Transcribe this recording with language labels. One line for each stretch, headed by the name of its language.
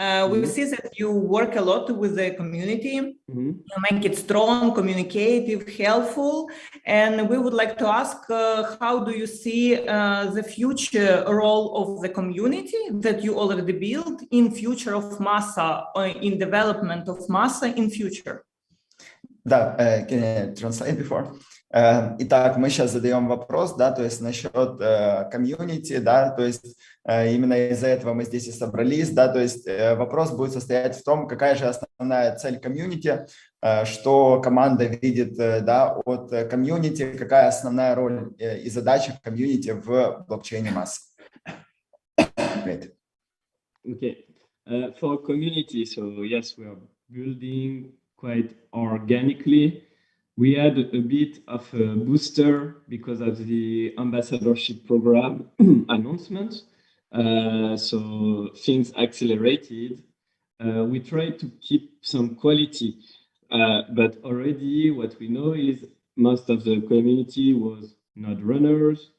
English: We see that you work a lot with the community, you make it strong, communicative, helpful, and we would like to ask how do you see the future role of the community that you already built in future of Massa, in development of Massa in future? Да, can I translate before?
Russian: Итак, мы сейчас задаем вопрос, да, то есть насчет комьюнити, да, то есть именно из-за этого мы здесь и собрались, да, то есть вопрос будет состоять в том, какая же основная цель комьюнити, что команда видит, да, от комьюнити, какая основная роль и задача комьюнити в блокчейне Massa.
English: Great. Okay, for community, so yes, we are building quite organically. We had a bit of a booster because of the ambassadorship program announcement. So things accelerated. We tried to keep some quality, but already what we know is most of the community was not runners.